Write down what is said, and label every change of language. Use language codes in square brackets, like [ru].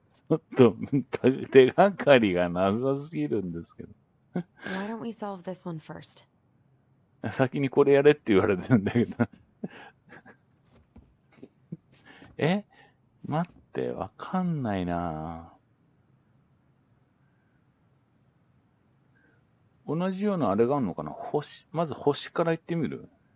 [ja] ちょっと手がかりがなさすぎるんですけど。 [en] Why don't we solve this one first? [ja] 先にこれやれって言われてるんだけど。待って、わかんないな。同じようなあれがあるのかな？まず星から言ってみる？